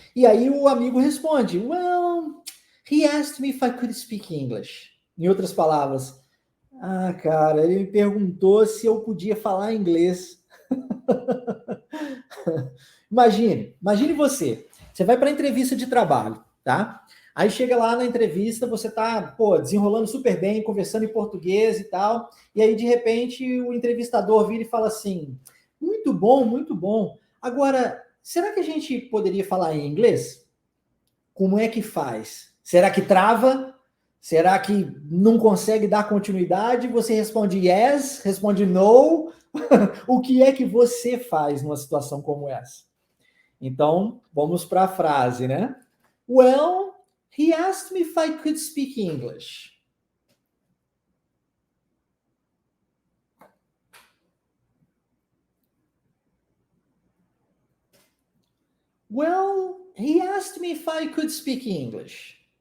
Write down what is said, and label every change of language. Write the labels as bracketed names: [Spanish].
[Portuguese] E aí o amigo responde, [English] well, he asked me if I could speak English. [Portuguese] Em outras palavras, cara, ele me perguntou se eu podia falar inglês. Imagine você vai para a entrevista de trabalho, tá? Aí chega lá na entrevista, você tá, desenrolando super bem, conversando em português e tal, e aí de repente o entrevistador vira e fala assim, muito bom, muito bom. Agora, será que a gente poderia falar em inglês? Como é que faz? Será que trava? Será que não consegue dar continuidade? Você responde yes, responde no. O que é que você faz numa situação como essa? Então, vamos para a frase, né? [English] Well, he asked me if I could speak English. Well, he asked me if I could speak English.